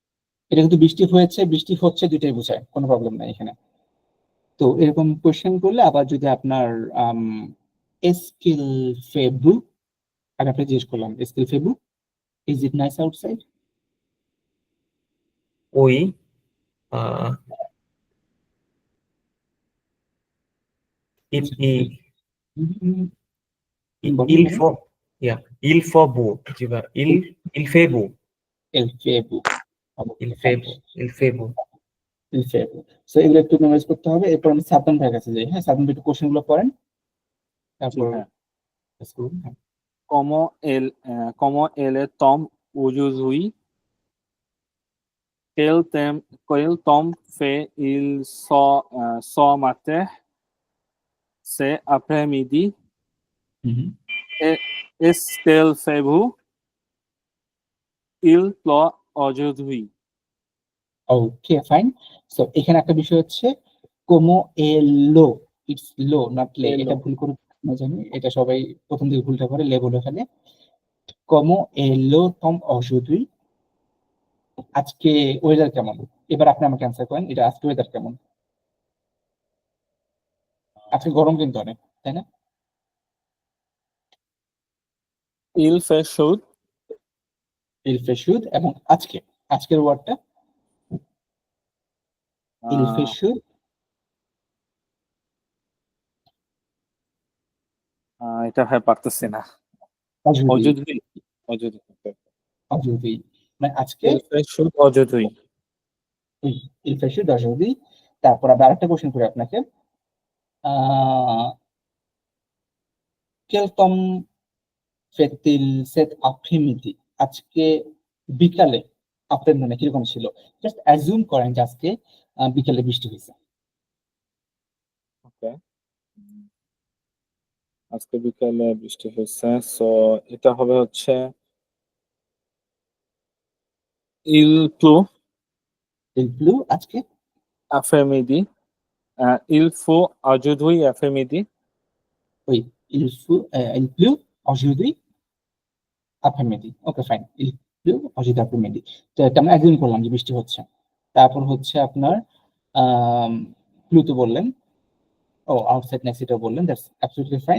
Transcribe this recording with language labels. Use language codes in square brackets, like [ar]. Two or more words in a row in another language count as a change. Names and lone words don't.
[bn] এটা কিন্তু বৃষ্টি হয়েছে বৃষ্টি হচ্ছে দুইটাই বোঝায়, কোনো প্রবলেম নাই এখানে। তো এরকম কোয়েশ্চেন করলে আবার যদি আপনার [fr] il fait beau, [bn] আমি আপনাকে জিজ্ঞেস করলাম [fr] il fait beau, [en] is it nice outside? [bn] ওই আহ, [fr] il, il, [bn] বলেন [fr] il [bn] বলেন। [fr] faut, yeah, il faut beau, [bn] জি ভাই, [fr] il fait beau, il fait beau, il fait beau, il fait beau. il fait beau. [bn] সো এগুলো একটু মেমোরাইজ করতে হবে। এরপর আমি সাবধান ভাইয়ের কাছে যাই। হ্যাঁ, সাবধান ভাই একটু কোশ্চেন গুলো করেন, জি তারপর হ্যাঁ। কাজ করুন। হ্যাঁ। [fr] Como ele tom aujourd'hui, quel temps fait il ce matin, cet après-midi, [bn] হুম। [fr] est-ce qu'il fait beau? Il pleut aujourd'hui. [en] okay fine. [bn] সো এখানে একটা বিষয় হচ্ছে [fr] comment est le, [en] it's lo not le. [bn] এলো। এটা ভুল করে না জানি, এটা সবাই প্রথম দিকে ভুলটা করে লে বলে ফেলে। [fr] comment est le temps aujourd'hui, [bn] আজকে ওয়েদার কেমন? এবার আপনি আমাকে অ্যান্সার করেন, এটা আজকে ওয়েদার কেমন? আজকে গরম কিন্তু অনেক, তাই না? [fr] Il fait chaud. il fait chaud, [bn] এবং আজকে, আজকের ওয়ার্ডটা ইল আহ, ফেশুদ এটা ভাই পারতেছি না। অজুদি, [fr] aujourd'hui. aujourd'hui. [bn] অজুদি মানে আজকে [fr] Il fait chaud aujourd'hui. il fait chaud aujourd'hui. [bn] তারপর আবার আরেকটা কোশ্চেন করি আপনাকে, [fr] quel temps fait-il cet après-midi, [bn] আজকে বিকালে আপনার মনে কিরকম ছিল? জাস্ট অ্যাজিউম করেন যে আজকে বিকালে বৃষ্টি হয়েছে। ওকে, আজকে বিকালে বৃষ্টি হয়েছে, সো এটা হবে হচ্ছে [fr] il pleut il pleut আজকে, après-midi. Il faut aujourd'hui après-midi. ওই il pleut aujourd'hui après-midi. [en] okay fine, [fr] il pleut aujourd'hui après-midi. [bn] তো এটা আমরা অ্যাজিউম করলাম যে বৃষ্টি হচ্ছে। তারপর হচ্ছে আপনার ব্লু তো বললেন, ও আউটসাইড নেক্সট এটা বললেন, [en] that's absolutely fine.